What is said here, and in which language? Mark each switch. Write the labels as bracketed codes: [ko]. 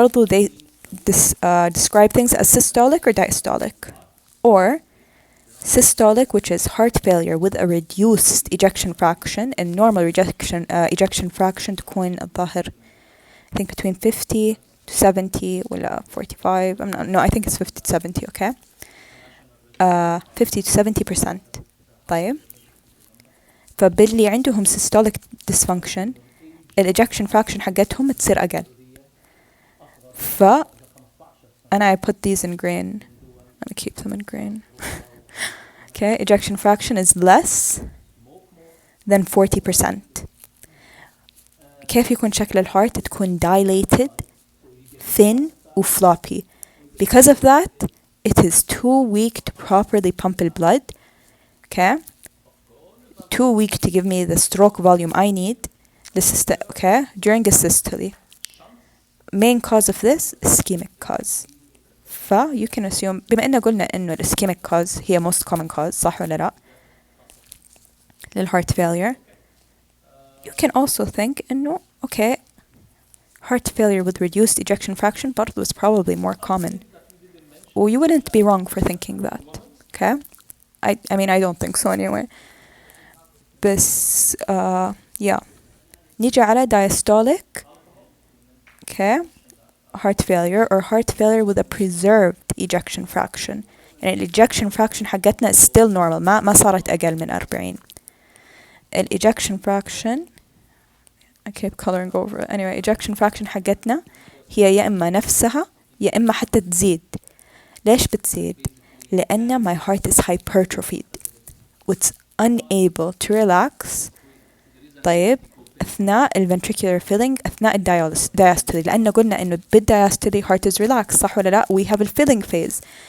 [en] برضه they describe things as systolic or diastolic, or systolic, which is heart failure with a reduced ejection fraction, and normal ejection fraction [ar] تكون الظاهر [en] I think between 50 to 70 ولا 45. I think it's 50 to 70. Okay, 50 to 70%. [ar] طيب, فباللي عندهم systolic dysfunction ejection fraction حقتهم تصير أقل. [en] And I put these in green. I'm gonna keep them in green. Okay, ejection fraction is less than 40%. [ar] كيف يكون شكل الهارت؟ تكون dilated, thin و floppy. [en] Because of that, it is too weak to properly pump the blood. Okay? Too weak to give me the stroke volume I need. Okay? During a systole. Main cause of this, ischemic cause. You can assume [ar] بما إننا قلنا إنه [en] ischemic cause هي most common cause، [ar] صح ولا لا؟ [en] للheart failure. You can also think إنه okay, heart failure with reduced ejection fraction برضو is probably more common. Well, you wouldn't be wrong for thinking that. Okay? I mean, I don't think so anyway. بس yeah. [ar] نيجي على diastolic. [en] Okay? Heart failure or heart failure with a preserved ejection fraction. يعني ال ejection fraction حقتنا is still normal. [ar] ما صارت أقل من 40. [en] ال ejection fraction I keep coloring over it. [ar] Anyway, ejection fraction حقتنا هي يا إما نفسها يا إما حتى تزيد. ليش بتزيد؟ لأن [en] my heart is hypertrophied. It's unable to relax. طيب أثناء ventricular filling أثناء diastole. [ar] لأن قلنا إنه [en] بالdiastole heart is relaxed، [ar] صح ولا لا؟ [en] We have a filling phase.